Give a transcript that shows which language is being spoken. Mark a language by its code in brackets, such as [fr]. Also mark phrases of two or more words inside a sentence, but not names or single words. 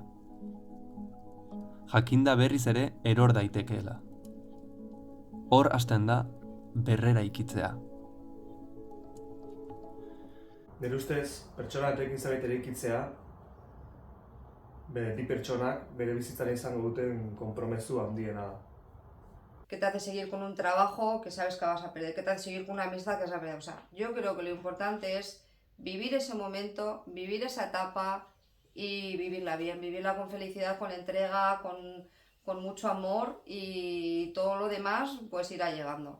[eu] Jakinda berriz ere eror daitekeela. Hor hasten da berrera ikitzea. Nire ustez, pertsona batekin zerbait eraikitzea, bi pertsonak bere bizitzaren izango duten konpromezu handiena da. [es] ¿Qué te hace seguir con un trabajo que sabes que vas a perder? ¿Qué te hace seguir con una amistad que vas a perder? O sea, yo creo que lo importante es vivir ese momento, vivir esa etapa y vivirla bien, vivirla con felicidad, con entrega, con mucho amor, y todo lo demás pues irá llegando.